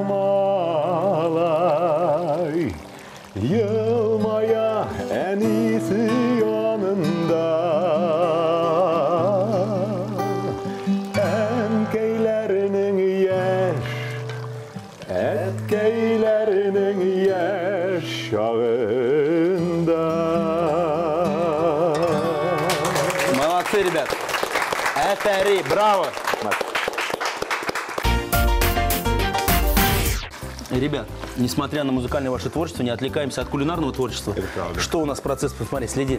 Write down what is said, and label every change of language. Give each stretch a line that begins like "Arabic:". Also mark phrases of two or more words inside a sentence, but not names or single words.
Russian: malay yılmaya en iyisi yanında enkeylerinin etkeylerinin yaşlarında. Молодцы, ребят. Этери, браво. Ребят, несмотря на музыкальное ваше творчество, не отвлекаемся от кулинарного творчества. Это правда. Что у нас процесс? Посмотри, следи.